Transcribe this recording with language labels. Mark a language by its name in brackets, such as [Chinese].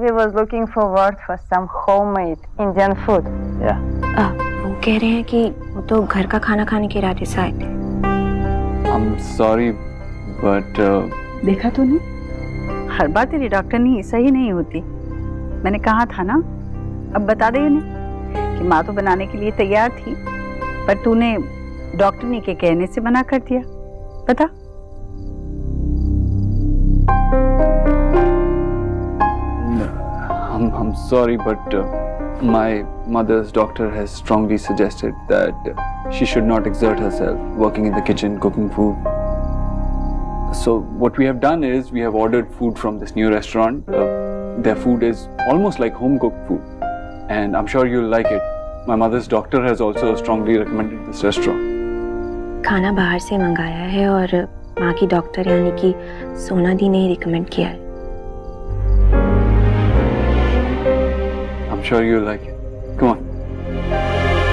[English] We was looking forward for some homemade Indian food. Yeah. [Hindi] वो कह रहे हैं कि वो तो घर का खाना खाने के इरादे से आए थे। [English] I'm sorry, but [Hindi] देखा तूने, हर बार तेरी डॉक्टरनी सही नहीं होती। मैंने कहा था ना। अब बता दे उन्हें कि माँ तो बनाने के लिए तैयार थी, पर तूने डॉक्टरनी के कहने से मना कर दिया। बता। [English] I'm sorry, but my mother's doctor has strongly suggested that she should not exert herself working in the kitchen, cooking food. So what we have done is we have ordered food from this new restaurant. Their food is almost like home-cooked food, and I'm sure you'll like it. My mother's doctor has also strongly recommended this restaurant. [Hindi] खाना बाहर से मंगाया है और माँ की doctor यानी कि सोना दी ने रिकमेंड किया है। [English] I'm sure you'll like it. Come on.